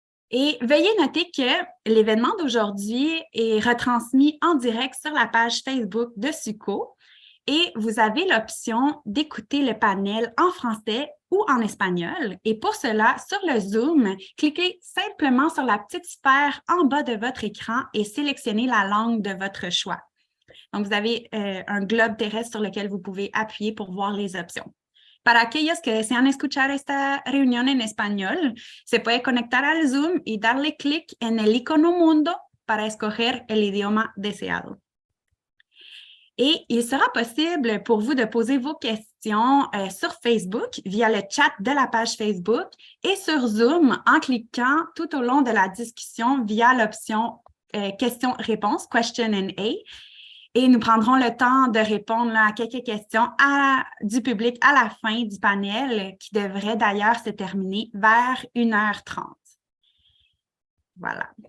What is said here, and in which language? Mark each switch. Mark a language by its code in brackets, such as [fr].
[fr] Et veuillez noter que l'événement d'aujourd'hui est retransmis en direct sur la page Facebook de SUCO et vous avez l'option d'écouter le panel en français ou en espagnol. Et pour cela, sur le Zoom, cliquez simplement sur la petite sphère en bas de votre écran et sélectionnez la langue de votre choix. Donc, vous avez un globe terrestre sur lequel vous pouvez appuyer pour voir les options. [es] Para aquellos que desean escuchar esta reunión en español, se puede conectar al Zoom y darle clic en el icono mundo para escoger el idioma deseado. [fr] Et il sera possible pour vous de poser vos questions sur Facebook via le chat de la page Facebook et sur Zoom en cliquant tout au long de la discussion via l'option questions-réponses, [en] question and A. [fr] Et nous prendrons le temps de répondre à quelques questions du public à la fin du panel qui devrait d'ailleurs se terminer vers 1h30. Voilà.